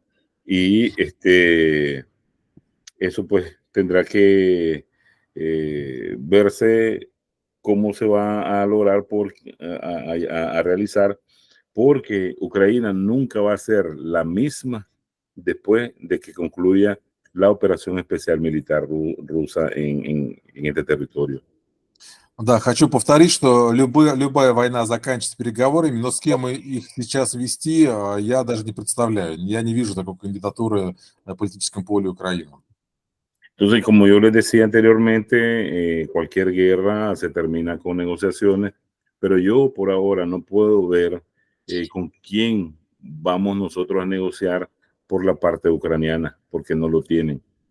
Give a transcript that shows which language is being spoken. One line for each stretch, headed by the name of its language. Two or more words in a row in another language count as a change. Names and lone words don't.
Spanish: Y eso pues tendrá que verse cómo se va a lograr a realizar, porque Ucrania nunca va a ser la misma después de que concluya la operación especial militar rusa en este territorio.
Russian: Да, хочу повторить, что любая война заканчивается переговорами, но с кем их сейчас вести, я даже не представляю. Я не вижу такой кандидатуры на политическом поле Украины.
Spanish: Entonces, como yo les decía anteriormente, cualquier guerra se termina con negociaciones, pero yo por ahora no puedo ver con quién vamos nosotros a negociar por la parte ucraniana, porque no lo tienen.